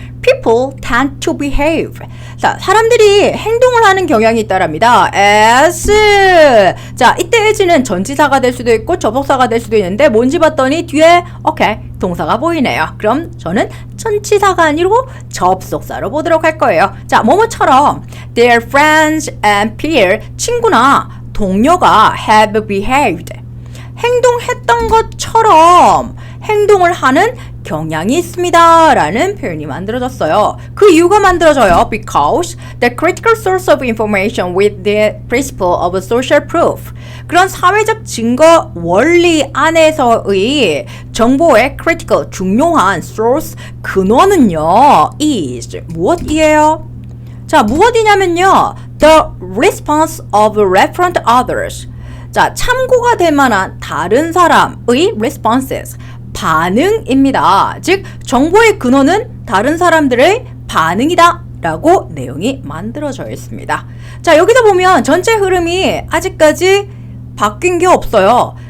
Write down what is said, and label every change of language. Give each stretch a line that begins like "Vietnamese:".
English: People tend to behave.
Korean: 자, 사람들이 행동을 하는 경향이 있다랍니다.
English: as.
Korean: 자, 이때 as는 전치사가 될 수도 있고 접속사가 될 수도 있는데 뭔지 봤더니 뒤에 오케이 동사가 보이네요. 그럼 저는 전치사가 아니고 접속사로 보도록 할 거예요. 자, 뭐뭐처럼
English: their friends and peer,
Korean: 친구나 동료가
English: have behaved.
Korean: 행동했던 것처럼 행동을 하는 경향이 있습니다. 라는 표현이 만들어졌어요. 그 이유가 만들어져요.
English: Because the critical source of information with the principle of social proof.
Korean: 그런 사회적 증거 원리 안에서의 정보의 critical, 중요한 source, 근원은요. is 무엇이에요? 자, 무엇이냐면요.
English: The response of referent others.
Korean: 자, 참고가 될 만한 다른 사람의 responses. 반응입니다. 즉 정보의 근원은 다른 사람들의 반응이다 라고 내용이 만들어져 있습니다. 자, 여기서 보면 전체 흐름이 아직까지 바뀐 게 없어요.